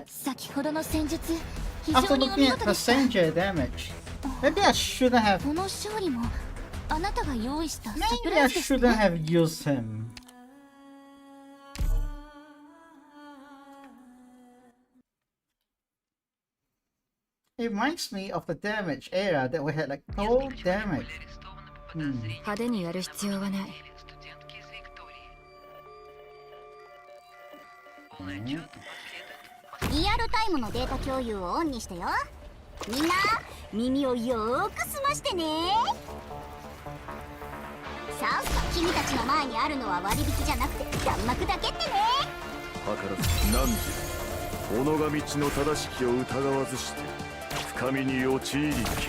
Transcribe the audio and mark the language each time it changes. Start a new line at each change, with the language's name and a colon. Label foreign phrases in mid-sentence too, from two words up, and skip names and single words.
Japanese: 先ほどの戦術非
English: after
Japanese: 常にお
English: looking
Japanese: 見
English: at
Japanese: 事でした。
English: passenger damage. Maybe I shouldn't have.
Japanese: この勝利もあなたが用意したサプ
English: Maybe
Japanese: ラ
English: I
Japanese: イズです
English: shouldn't
Japanese: ね。
English: have used him. It reminds me of the damage era that we had like no
Russian: Несколько человек
English: damage.
Russian: были арестованы по подозрению
Japanese: 派手にやる必要はない。
Russian: студентки из Виктории. Полный отчет последует.
Japanese: リアルタイムのデータ共有をオンにしてよ。みんな耳をよーく澄ましてね。さあ君たちの前にあるのは割引じゃなくて弾幕だけってね。図らず何時己が道の正しきを疑わずして深みに陥りきる。